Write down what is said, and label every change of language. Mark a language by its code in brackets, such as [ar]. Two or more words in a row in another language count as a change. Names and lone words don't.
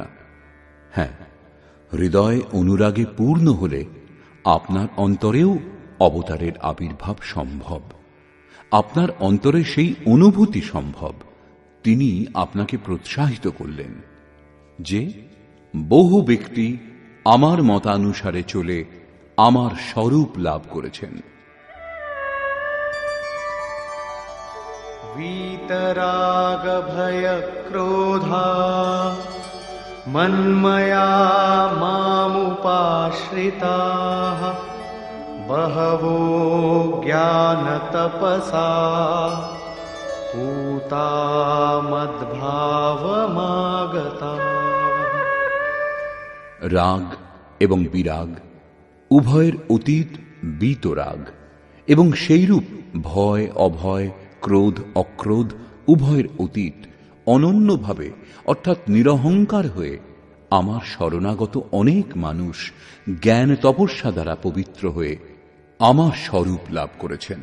[bn] হ্যাঁ, হৃদয় অনুরাগে পূর্ণ হলে আপনার অন্তরেও অবতারের আবির্ভাব সম্ভব। আপনার অন্তরে সেই অনুভূতি সম্ভব। তিনি আপনাকে প্রোৎসাহিত করলেন যে বহু ব্যক্তি আমার মতানুসারে চলে আমার স্বরূপ লাভ করেছেন। [sa] वीतराग भय क्रोधा मन्मया मामुपाश्रिताः बहवो ज्ञान तपसा पूता मद्भावमागता। [bn] রাগ এবং বিরাগ উভয়ের অতীত বীতরাগ, এবং সেইরূপ ভয় অভয়, ক্রোধ অক্রোধ উভয়ের অতীত অনন্যভাবে অর্থাৎ নিরহংকার হয়ে আমার শরণাগত অনেক মানুষ জ্ঞান তপস্যা দ্বারা পবিত্র হয়ে আমার স্বরূপ লাভ করেছেন।